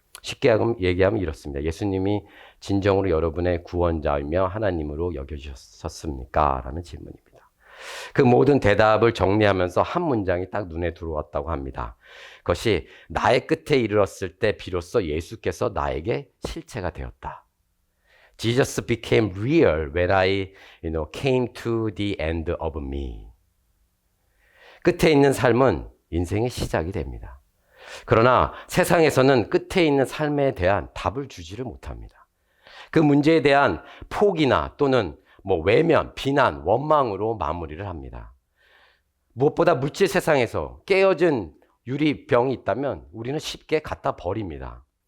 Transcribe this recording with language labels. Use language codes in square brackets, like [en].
[ko] 쉽게 얘기하면 이렇습니다. 예수님이 진정으로 여러분의 구원자이며 하나님으로 여겨주셨습니까? 라는 질문입니다. 그 모든 대답을 정리하면서 한 문장이 딱 눈에 들어왔다고 합니다. 그것이 나의 끝에 이르렀을 때 비로소 예수께서 나에게 실체가 되었다. [en] Jesus became real when I, came to the end of me. [ko] 끝에 있는 삶은 인생의 시작이 됩니다. 그러나 세상에서는 끝에 있는 삶에 대한 답을 주지를 못합니다. 그 문제에 대한 포기나 또는 외면, 비난, 원망으로 마무리를 합니다. 무엇보다 물질 세상에서 깨어진 유리병이 있다면 우리는 쉽게 갖다 버립니다.